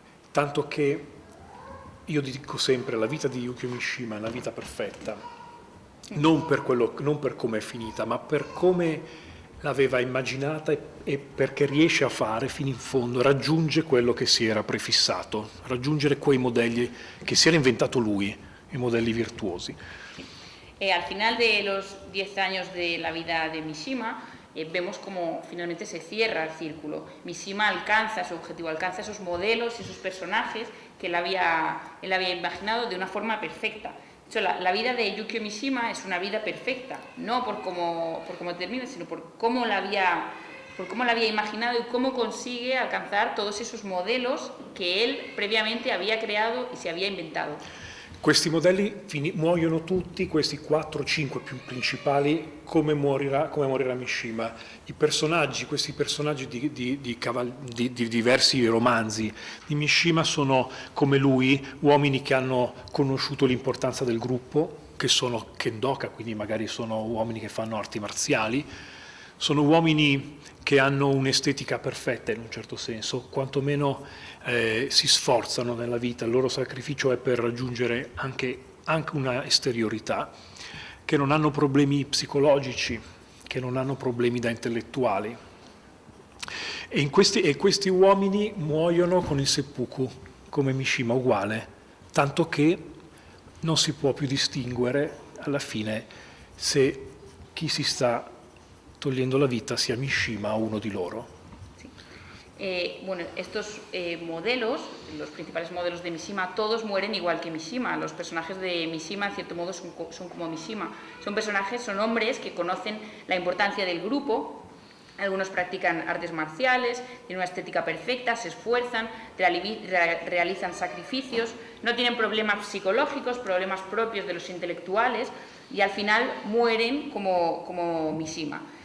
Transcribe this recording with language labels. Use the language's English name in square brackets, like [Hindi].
[Italian] tanto che io dico sempre: la vita di Yukio Mishima è una vita perfetta, non per come è finita, ma per come l'aveva immaginata e perché riesce a fare fino in fondo, raggiunge quello che si era prefissato, raggiungere quei modelli che si era inventato lui, i modelli virtuosi. [Spanish] Al final de los 10 años de la vida de Mishima, vemos como finalmente se cierra el círculo. Mishima alcanza su objetivo, alcanza esos modelos y esos personajes que él había imaginado de una forma perfecta. La vida de Yukio Mishima es una vida perfecta, no por cómo termina, sino por cómo la había imaginado y cómo consigue alcanzar todos esos modelos que él previamente había creado y se había inventado. [Italian] Questi modelli muoiono tutti, questi 4-5 più principali, come morirà Mishima. Questi personaggi di diversi romanzi di Mishima sono, come lui, uomini che hanno conosciuto l'importanza del gruppo, che sono kendoka, quindi magari sono uomini che fanno arti marziali, sono uomini che hanno un'estetica perfetta in un certo senso, quantomeno si sforzano nella vita, il loro sacrificio è per raggiungere anche una esteriorità, che non hanno problemi psicologici, che non hanno problemi da intellettuali, E questi uomini muoiono con il seppuku, come Mishima, uguale, tanto che non si può più distinguere alla fine se chi si sta togliendo la vita sia Mishima o uno di loro. [Spanish] Bueno, estos modelos, los principales modelos de Mishima, todos mueren igual que Mishima. Los personajes de Mishima, en cierto modo, son como Mishima. Son personajes, son hombres que conocen la importancia del grupo. Algunos practican artes marciales, tienen una estética perfecta, se esfuerzan, realizan sacrificios, no tienen problemas psicológicos, problemas propios de los intelectuales, y al final mueren como Mishima.